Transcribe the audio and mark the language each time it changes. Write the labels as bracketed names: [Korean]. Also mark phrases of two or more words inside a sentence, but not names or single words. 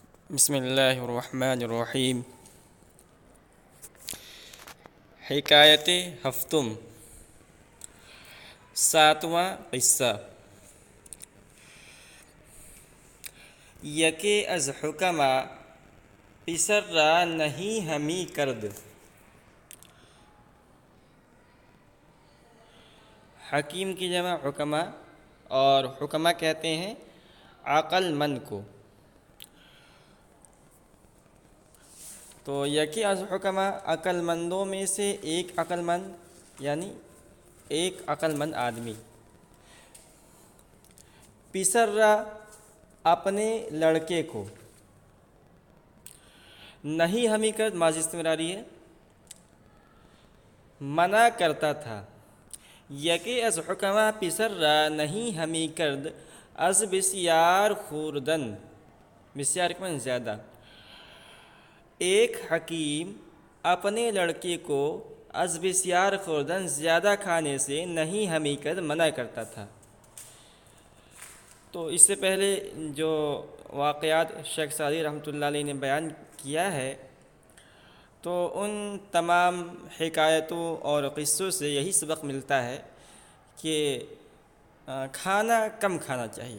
[Arabic] بسم اللہ الرحمن الرحیم۔ [Persian] حکایت ہفتم، [Urdu] ساتواں قصہ۔ [Persian] یکے از حکما پسر را نہیں ہمی کرد۔ [Urdu] حکیم کی جمع حکما، اور حکما کہتے ہیں عقل مند کو۔ تو [Persian] یکی از حکما [Urdu] عقل مندوں میں سے ایک عقل مند، یعنی ایک عقل مند آدمی، [Persian] پسر را [Urdu] اپنے لڑکے کو، [Persian] نہیں ہمی کرد [Urdu] ماضی استمراری ہے، منع کرتا تھا۔ [Persian] یکی از حکما پسر را نہیں ہمی کرد از بسیار خوردن، بسیار [Urdu] کے معنی زیادہ۔ ایک حکیم اپنے لڑکے کو [Persian] از بسیار خوردن، [Urdu] زیادہ کھانے سے [Persian] نہیں ہمی کرد [Urdu] منع کرتا تھا۔ تو اس سے پہلے جو واقعات شیخ سعدی رحمۃ اللہ علیہ نے بیان کیا ہے، تو ان تمام حکایتوں اور قصوں سے یہی سبق ملتا ہے کہ کھانا کم کھانا چاہیے۔